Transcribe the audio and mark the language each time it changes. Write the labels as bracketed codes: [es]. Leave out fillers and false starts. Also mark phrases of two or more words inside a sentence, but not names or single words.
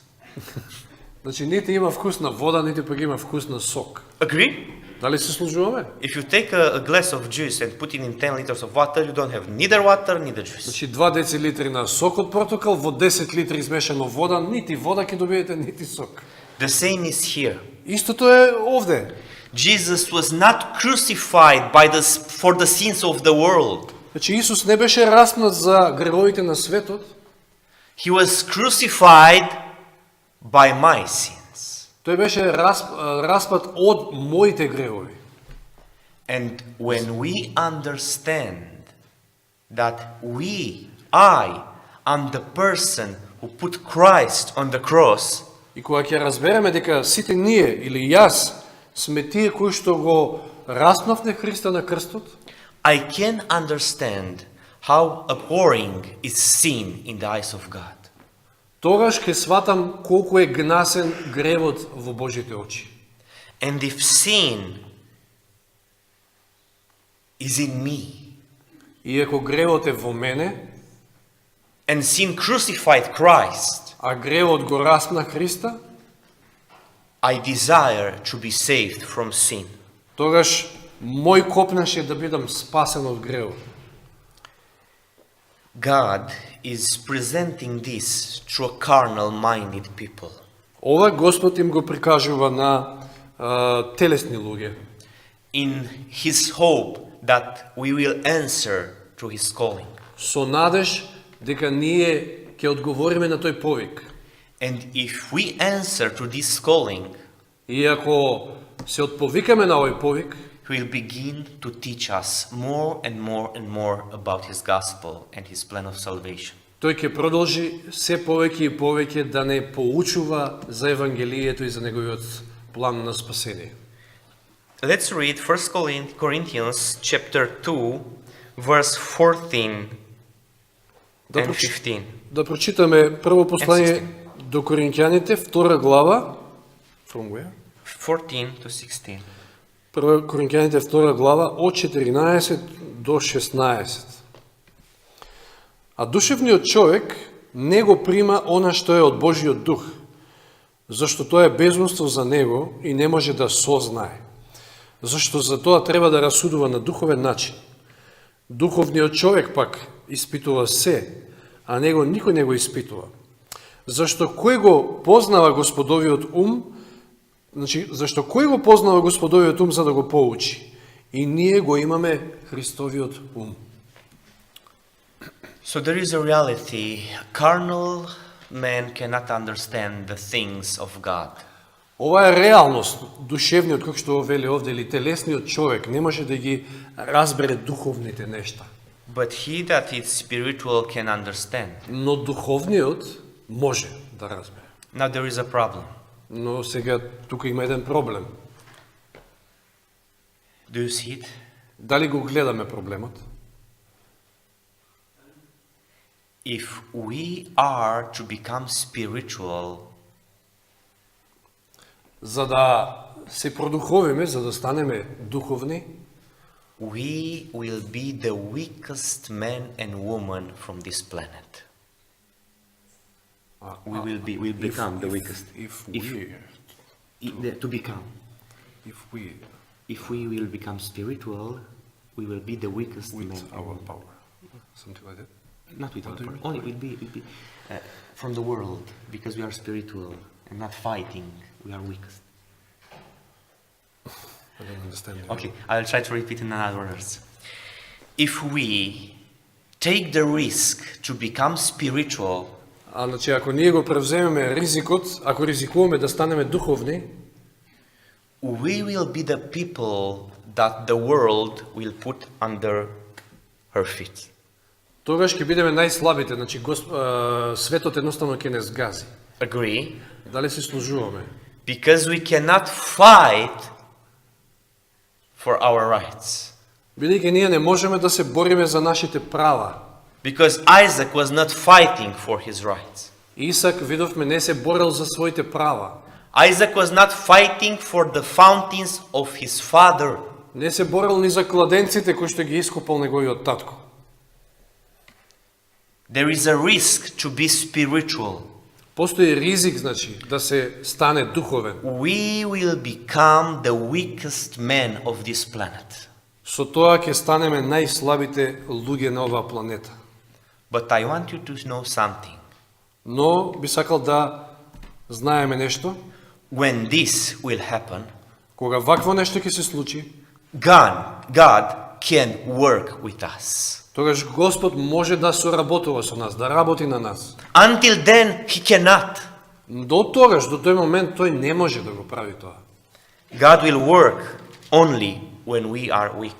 [mk] Значи нити има вкус на вода, нити пък има вкус на сок. [en] Agree? [mk] Дали се служуваме? [en] If you take a glass of juice and put it in 10 liters of water, you don't have neither water, neither juice. [mk] Значи 2 децилитри на сок од протокол во 10 литри измешано вода, нити вода ќе добиете, нити сок. [en] The same is here. [mk] Истото е овде. [en] Jesus was not crucified for the sins of the world. [mk] Значи Исус не беше распнат за гревовите на светот, [en] He was crucified by my sins. [mk] тој беше распнат од моите гревови. [en] And when we understand that I am the person who put Christ on the cross, [mk] И кога ќе разбереме дека сите ние или јас сме тие кои што го распнавме Христа на крстот, [en] I can understand how abhorring is sin in the eyes of God. [mk] тогаш ќе сватам колку е гнасен гревот во Божите очи. [en] And if sin is in me, [mk] И ако гревот е во мене, [en] and sin crucified Christ, [mk] а гревот го распна Христа, [en] I desire to be saved from sin. [mk] тогаш мој копнеш е да бидам спасен од гревот. [en] God is presenting this to a carnal-minded people. [mk] Ова Господ им го прикажува на телесни луѓе, [en] In His hope that we will answer to His calling. [mk] со надеж дека ние ќе одговориме на тој повик. [en] And if we answer to this calling, [mk] И ако се отповикаме на овој повик, [en] He will begin to teach us more and more and more about His gospel and His plan of salvation. [mk] тој ќе продолжи се повеќе и повеќе да не поучува за Евангелието и за неговиот план на спасение. [en] Let's read 1 Corinthians chapter 2, verse 14 [mk] Да, [en] and 15. [mk] да прочитаме прво послание до Коринќаните, 2 глава, [en] from where? 14 to 16. [mk] Прво Коринќаните 2 глава од 14 до 16. А душевниот човек не го прима она што е од Божиот дух, зашто тоа е безумство за него и не може да сознае. Зашто за тоа треба да расудува на духовен начин. Духовниот човек пак испитува се, а него никој не го испитува. Зашто кој го познава Господовиот ум, зашто кој го познава Господовиот ум за да го поучи? И ние го имаме Христовиот ум. [en] So there is a reality. Carnal man cannot understand the things of God. [mk] Ова е реалност. Душевниот, како што вели овде, или телесниот човек не може да ги разбере духовните нешта. [en] But he that is spiritual can understand. [mk] Но духовниот може да разбере. [en] Now there is a problem. [mk] Но сега тука има еден проблем. [en] Do you see it? [mk] Дали го гледаме проблемот? [en] If we are to become spiritual, [mk] За да се продуховиме, за да станеме духовни, [en] we will be the weakest man and woman from this planet. We'll become the weakest. To become. If we will become spiritual, we will be the weakest man. with our power. Something like that. Not with our power. Only we'll be from the world, because we are spiritual and not fighting. We are weakest. I don't understand. Okay, I'll try to repeat in other words. If we take the risk to become spiritual, [mk] А значи ако ние го превземеме ризикот, ако ризикуваме да станеме духовни, [en] we will be the people that the world will put under her feet. [mk] тогаш ќе бидеме најслабите, значи светот едноставно ќе не сгази. [en] Agree? [mk] Дали се служуваме? [en] Because we cannot fight for our rights. [mk] Бидејќи ние не можеме да се бориме за нашите права. [en] Because Isaac was not fighting for his rights. [mk] Исак, видовме, не се борел за своите права. [en] Isaac was not fighting for the fountains of his father. [mk] Не се борел ни за кладенците кои што ги искупал неговиот татко. [en] There is a risk to be spiritual. [mk] Постои ризик, значи, да се стане духовен. [en] We will become the weakest men of this planet. [mk] Со тоа ќе станеме најслабите луѓе на оваа планета. [en] But I want you to know something. [mk] Но би сакал да знаеме нешто. [en] When this will happen, [mk] Кога вакво нешто ќе се случи, [en] God can work with us. [mk] тогаш Господ може да соработува со нас, да работи на нас. [en] Until then, He cannot. [mk] До тогаш, до тој момент, тој не може да го прави тоа. [en] God will work only when we are weak.